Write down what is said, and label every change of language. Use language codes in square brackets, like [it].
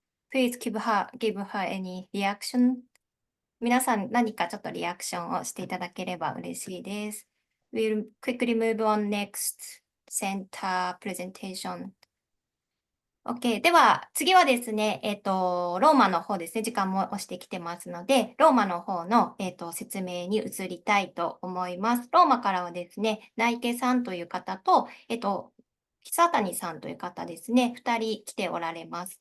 [en] Please give her any reaction. [ja] 皆さん何かちょっとリアクションをしていただければ嬉しいです。 [en] We'll quickly move on next center presentation. OK。 [ja] では、次はですね、ローマの方ですね、時間も押してきてますので、ローマの方の、説明に移りたいと思います。ローマからはですね、内家さんという方と、久谷さんという方ですね、2人来ておられます。